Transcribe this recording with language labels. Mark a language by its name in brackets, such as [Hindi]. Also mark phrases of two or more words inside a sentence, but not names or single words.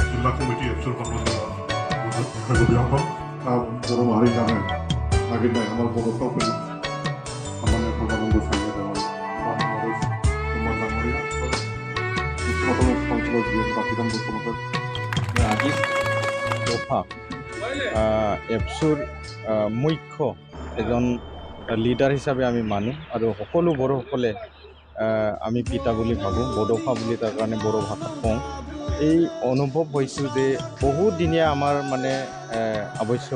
[Bodo] जिला कमिटी एबसुर बर' माहारि जानो नागिरनाय आमार बर'फ्राव सामान्य प्रधानमंत्री [Assamese] আজি দফা এপছুৰ মুখ্য এজন লিডাৰ হিচাপে আমি মানো আৰু সকলো বড়োসকলে আমি পিতা বুলি ভাবোঁ বড'ফা বুলি তাৰ কাৰণে বড়ো ভাষাত কওঁ এই অনুভৱ হৈছোঁ যে বহুত দিনীয়া আমাৰ মানে আৱশ্যক